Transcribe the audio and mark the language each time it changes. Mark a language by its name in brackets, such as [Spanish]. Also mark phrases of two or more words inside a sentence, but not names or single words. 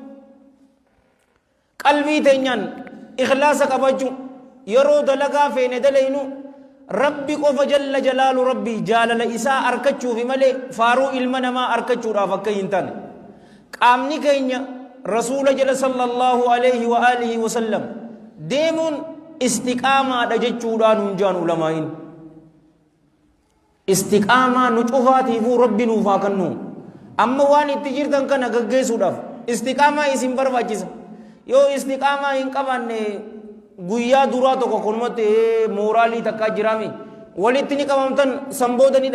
[Oromo] qalbii teenyaan ikhlaasa qabachuu yeroo dalagaa feene dalaynu rabbi qofa [Arabic] جل جلاله [Oromo] rabbii jaalala isaa arkachuufi malee faaruu ilma namaa arkachuudhaaf akka hin taane qaamni keenya rasuula jala [Arabic] صلى الله عليه و آله و سلم [Oromo] deemuun istiqaamaadha jechuudhaan hunjaan ulamaa'iin istiqaamaa nu cufaatiifuu rabbi nuuf haa kennu amma waan itti jirtan kana gaggeessuudhaaf istiqaamaa isin barbaachisa yoo istiqaamaa hin qabaanne guyyaa duraa tokko kunumatti mooraalii takkaa jiraami walitti ni qabamtan sanbooda ni